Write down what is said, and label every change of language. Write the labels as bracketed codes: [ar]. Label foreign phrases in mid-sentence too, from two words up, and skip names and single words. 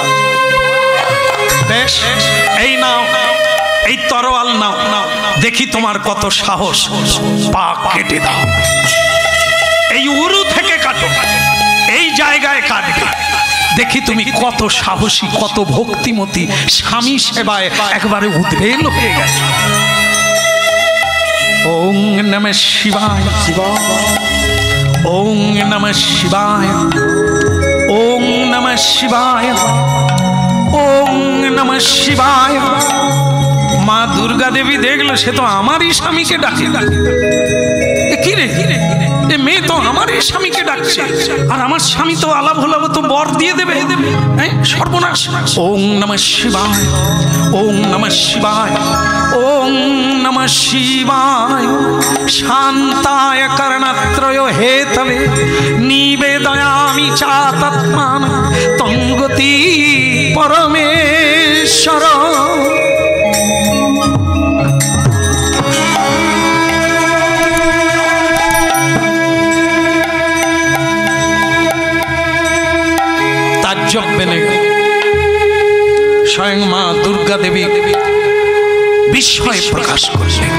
[bn] বেশ, এই নাও, এই তরোয়াল নাও, দেখি তোমার কত সাহস। পা কেটে দাও, এই উরু থেকে কাটো, এই জায়গায় কাটবে, দেখি তুমি কত সাহসী, কত ভক্তিমতী, স্বামী সেবায় একবারে উদ্বেল হয়ে গেছে। [sa] ওং নমঃ শিবায়, ওং নমঃ শিবায়, ওং নমঃ শিবায়, ওং নমঃ শিবায়। [bn] মা দুর্গা দেবী দেখলো সে তো আমারই স্বামীকে ডাকে। কি রে, এ মেয়ে তো আমারই স্বামীকে ডাকছে, আর আমার স্বামী তো আলাপ হলাব তো বর দিয়ে দেবে। [sa] সর্বনাশ। ওং নমঃ শিবায়, ওং নমঃ শিবায়, ওং নমঃ শিবায়। শান্তায় করণত্রয় হেতবে নিবেদয়ামি চাতত্মান তঙ্গতি পরমেশ্বর। [bn] স্বয়ং মা দুর্গা দেবী বিস্ময় প্রকাশ করলেন।